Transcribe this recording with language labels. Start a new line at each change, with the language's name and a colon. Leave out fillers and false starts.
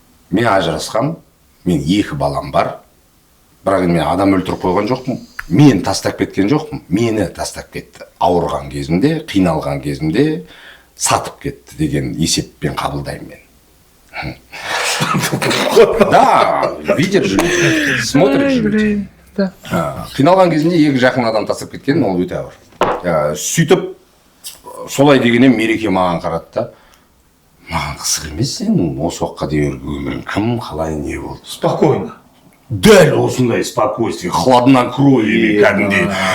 Kazakh: Мен ажырасқам, мен 2 балам бар, бірақ мен адам өлтіріп қойған жоқпын, мен тастап кеткен жоқпын, мені тастап кетті. Ауырған кезімде, қиналған кезімде сатып кетті деген есеппен қабылдаймын мен.
Russian: Да, видишь же, смотришь же.
Kazakh: Қиналған кезінде 2 жақын адам тастап кеткен, ол өте ауыр. Сөйтіп, солай дегеннен мереке маған қарады да, маған қызық емес сен, осы уақытқа дейін өмірің кім, қалай, не болды?
Russian: Спокойно.
Kazakh: Дәл осындай
Russian: спокойствие, хладна крови,
Kazakh: кәдімгідей.